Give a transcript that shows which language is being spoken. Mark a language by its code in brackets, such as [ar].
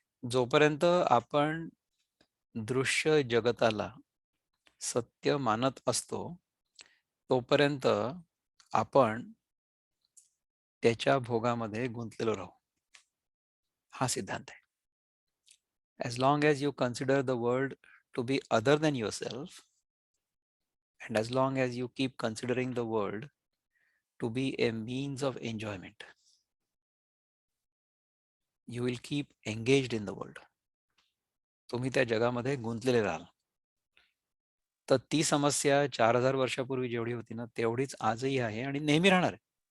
[mr] जोपर्यंत आपण दृश्य जगताला सत्य मानत असतो, तोपर्यंत आपण त्याच्या भोगामध्ये गुंतलेलो राहू. हा सिद्धांत आहे. [en] As long as you consider the world to be other than yourself, and as long as you keep considering the world to be a means of enjoyment, you will keep engaged in the world. [mr] तुम्ही त्या जगामध्ये गुंतलेले राहाल. तर ती समस्या 4000 वर्षापूर्वी जेवढी होती ना, तेवढीच आजही आहे आणि नेहमी राहणार आहे.